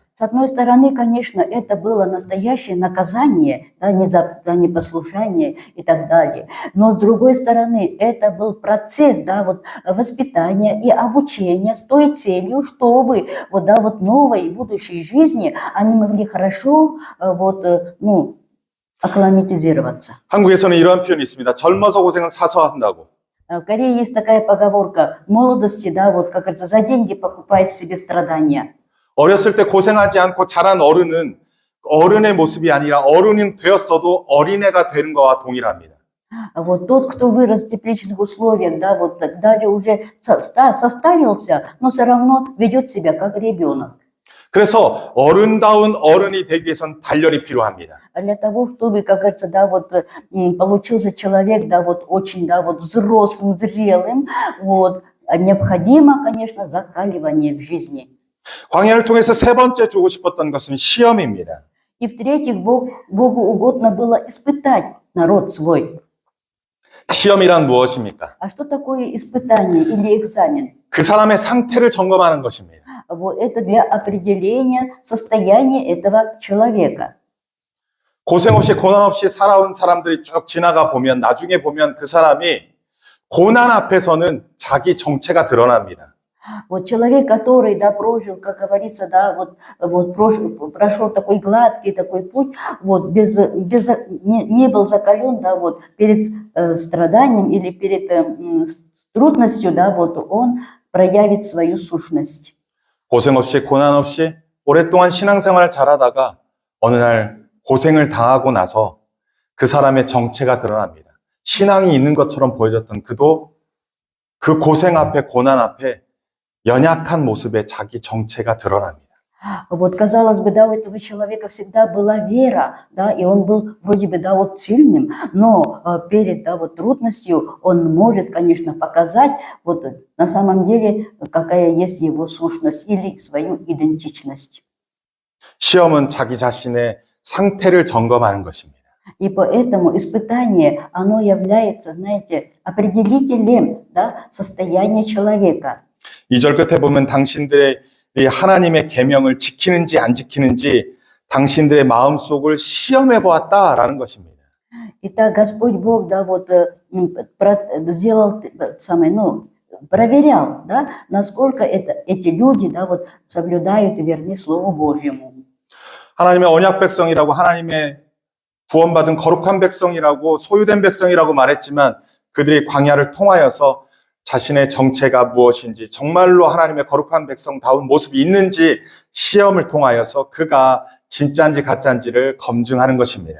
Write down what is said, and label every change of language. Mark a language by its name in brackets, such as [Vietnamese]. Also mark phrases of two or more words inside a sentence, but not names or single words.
[Russian] С одной стороны, конечно, это было настоящее наказание, да, за непослушание и так далее. Но с другой стороны, это был процесс, да, вот, воспитания и обучения с той целью, чтобы вот, да, вот новой будущей жизни они могли хорошо вот, акклиматизироваться. [Korean] 한국에서는 이러한 표현이 있습니다. 젊어서 고생은 사서 한다고. [Russian] В Корее есть такая поговорка: в молодости, да, вот, как говорится, за деньги покупать себе страдания. [Korean] 어렸을 때 고생하지 않고 자란 어른은 어른의 모습이 아니라 어른이 되었어도 어린애가 되는 것과 동일합니다. [Russian] Вот тот, кто вырос в тепличных условиях, да, вот даже уже состарился, но все равно ведет себя как ребенок. [Korean] 그래서 어른다운 어른이 되기 위해서는 단련이 필요합니다. [Russian] Для того, чтобы, как говорится, да, вот получился человек, да, вот очень, да, вот взрослым, зрелым, вот, необходимо, конечно, закаливание в жизни. [Korean] 광야를 통해서 세 번째 주고 싶었던 것은 시험입니다. [Russian] И в-третьих, Богу угодно было испытать народ свой. [Korean] 시험이란 무엇입니까? [Russian] А что такое испытание или экзамен? [Korean] 그 사람의 상태를 점검하는 것입니다. [Russian] Вот это для определения состояния этого человека. [Korean] 고생 없이 고난 없이 살아온 사람들이 쭉 지나가 보면 나중에 보면 그 사람이 고난 앞에서는 자기 정체가 드러납니다. [Russian] Вот человек, который, да, прожил, как говорится, да, прошел такой гладкий такой путь, вот, не был закален, да, вот, перед страданием или перед трудностью, да, вот, он проявит свою сущность. [Korean] 고생 없이 고난 없이 오랫동안 신앙생활을 잘하다가 어느 날 고생을 당하고 나서 그 사람의 정체가 드러납니다. 신앙이 있는 것처럼 보여졌던 그도 그 고생 앞에 고난 앞에 연약한 모습에 자기 정체가 드러납니다. [Russian] Вот, казалось бы, да, у этого человека всегда была вера, да, и он был вроде бы, да, вот сильным, но перед, да, вот трудностью он может, конечно, показать вот на самом деле, какая есть его сущность или свою идентичность. [Korean] 시험은 자기 자신의 상태를 점검하는 것입니다. [Russian] И поэтому испытание, оно является, знаете, определителем, да, состояния человека. [Korean] 2절 끝에 보면 당신들의 하나님의 계명을 지키는지 안 지키는지 당신들의 마음속을 시험해 보았다라는 것입니다. [Russian] Итак, Господь Бог, да, вот сделал самое, ну, проверял, да, насколько эти люди, да, вот соблюдают и верны Слову Божьему. [Korean] 하나님의 언약 백성이라고 하나님의 구원받은 거룩한 백성이라고 소유된 백성이라고 말했지만 그들이 광야를 통하여서 자신의 정체가 무엇인지 정말로 하나님의 거룩한 백성다운 모습이 있는지 시험을 통하여서 그가 진짜인지 가짜인지를 검증하는 것입니다.